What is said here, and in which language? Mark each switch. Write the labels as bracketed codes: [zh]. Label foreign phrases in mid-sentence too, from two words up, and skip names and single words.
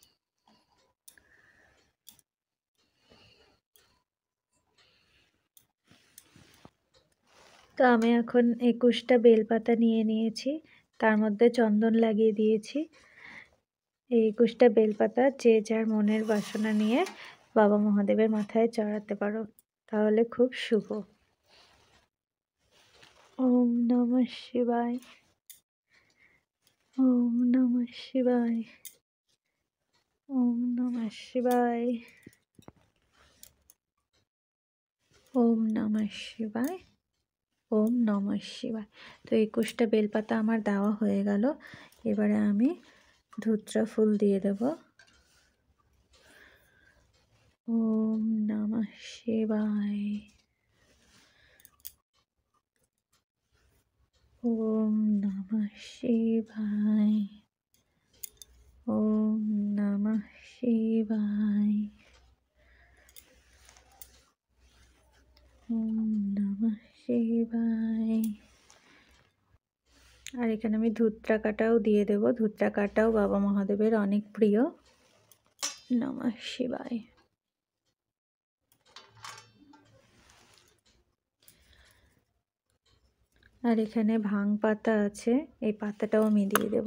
[bn] তো আমি এখন 21টা বেলপাতা নিয়ে নিয়েছি, তার মধ্যে চন্দন লাগিয়ে দিয়েছি। এই 21টা বেলপাতা যে যার মনের বাসনা নিয়ে বাবা মহাদেবের মাথায় চড়াতে পারো, তাহলে খুব শুভ। [sa] ওম নমঃ শিবায়, ওম নমঃ শিবায়, ওম নমঃ শিবায়, ওম নমঃ শিবায়, ওম নমঃ শিবায়। [bn] তো 21টা বেলপাতা আমার দেওয়া হয়ে গেল। এবারে আমি ধুত্রা ফুল দিয়ে দেব। [sa] ওম নমঃ শিবায়, ওম নমঃ শিবায়, ওম নমঃ শিবায়, ওম নমঃ শিবায়। [bn] আর এখানে আমি ধুত্রা কাটাও দিয়ে দেব। ধুত্রা কাটাও বাবা মহাদেবের অনেক প্রিয়। [sa] নমঃ শিবায়। [bn] আর এখানে ভাং পাতা আছে, এই পাতাটাও আমি দিয়ে দেব।